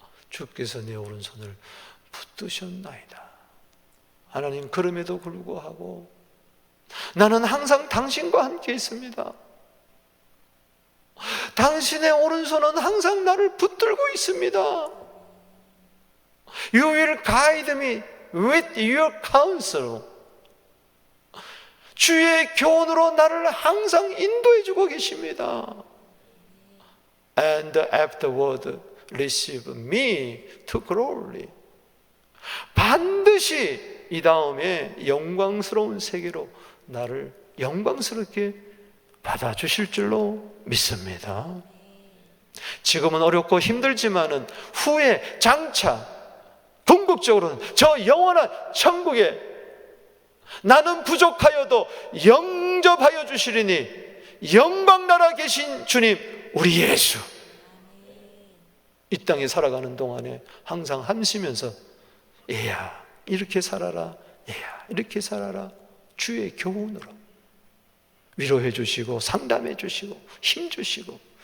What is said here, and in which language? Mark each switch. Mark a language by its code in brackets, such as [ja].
[ko] 주께서 내 오른손을 붙드셨나이다. 하나님, 그럼에도 불구하고 나는 항상 당신과 함께 있습니다. 당신의 오른손은 항상 나를 붙들고 있습니다. [en] You will guide me with your counsel. [ko] 주의 교훈으로 나를 항상 인도해 주고 계십니다. [en] And afterward receive me to glory. [ko] 반드시 이 다음에 영광스러운 세계로 나를 영광스럽게 받아주실 줄로 믿습니다. 지금은 어렵고 힘들지만은 후에 장차 궁극적으로는 저 영원한 천국에 나는 부족하여도 영접하여 주시리니 영광나라 계신 주님 우리 예수, 이 땅에 살아가는 동안에 항상 함시면서 얘야 이렇게 살아라, 얘야 이렇게 살아라, 주의 교훈으로 위로해 주시고 상담해 주시고 힘 주시고.